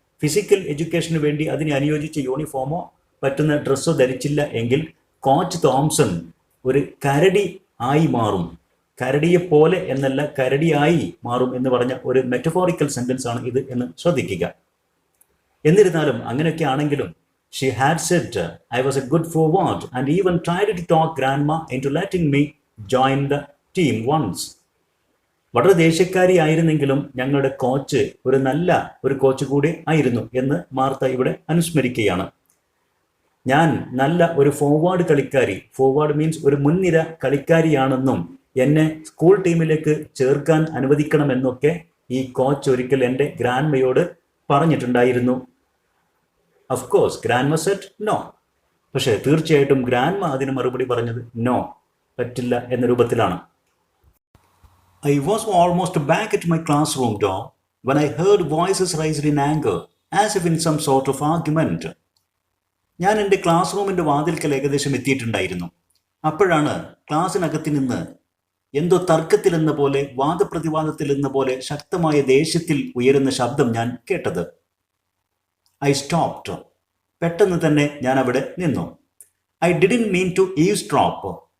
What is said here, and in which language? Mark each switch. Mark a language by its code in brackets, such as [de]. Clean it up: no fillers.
[ml] Physical എഡ്യൂക്കേഷന് വേണ്ടി അതിനെ അനുയോജിച്ച യൂണിഫോമോ പറ്റുന്ന ഡ്രസ്സോ ധരിച്ചില്ല എങ്കിൽ കോച്ച് തോംസൺ ഒരു കരടി ആയി മാറും. കരടിയെ പോലെ എന്നല്ല, കരടിയായി മാറും എന്ന് പറഞ്ഞ ഒരു മെറ്റഫോറിക്കൽ സെന്റൻസ് ആണ് ഇത് എന്ന് ശ്രദ്ധിക്കുക. എന്നിരുന്നാലും അങ്ങനെയൊക്കെ ആണെങ്കിലും [en] she had said I was a good forward and even tried to talk grandma into letting me join the team once. [ml] വളരെ ദേഷ്യക്കാരിയായിരുന്നെങ്കിലും ഞങ്ങളുടെ കോച്ച് ഒരു നല്ല ഒരു കോച്ച് കൂടി ആയിരുന്നു എന്ന് മാർത്ത ഇവിടെ അനുസ്മരിക്കുകയാണ്. ഞാൻ നല്ല ഒരു ഫോർവേഡ് കളിക്കാരി, [en] forward means [ml] ഒരു മുൻനിര കളിക്കാരിയാണെന്നും എന്നെ സ്കൂൾ ടീമിലേക്ക് ചേർക്കാൻ അനുവദിക്കണമെന്നൊക്കെ ഈ കോച്ച് ഒരിക്കൽ എൻ്റെ ഗ്രാൻഡ്മയോട് പറഞ്ഞിട്ടുണ്ടായിരുന്നു. [en] Of course grandma said no. [ml] പക്ഷേ തീർച്ചയായിട്ടും ഗ്രാൻഡ്മ അതിന് മറുപടി പറഞ്ഞത് നോ, പറ്റില്ല എന്ന രൂപത്തിലാണ്. [en] I was almost back at my classroom door when I heard voices raised in anger, as if in some sort of argument. [ml] ഞാൻ എൻ്റെ ക്ലാസ് റൂമിൻ്റെ വാതിൽക്കൽ ഏകദേശം എത്തിയിട്ടുണ്ടായിരുന്നു. അപ്പോഴാണ് ക്ലാസ്സിനകത്ത് നിന്ന് എന്തോ തർക്കത്തിലെന്ന പോലെ, വാദപ്രതിവാദത്തിലെന്ന പോലെ ശക്തമായ ദേഷ്യത്തിൽ ഉയരുന്ന ശബ്ദം ഞാൻ കേട്ടത്. [en] I stopped. [ml] പെട്ടെന്ന് തന്നെ ഞാൻ അവിടെ നിന്നു. [en] I didn't mean to eavesdrop.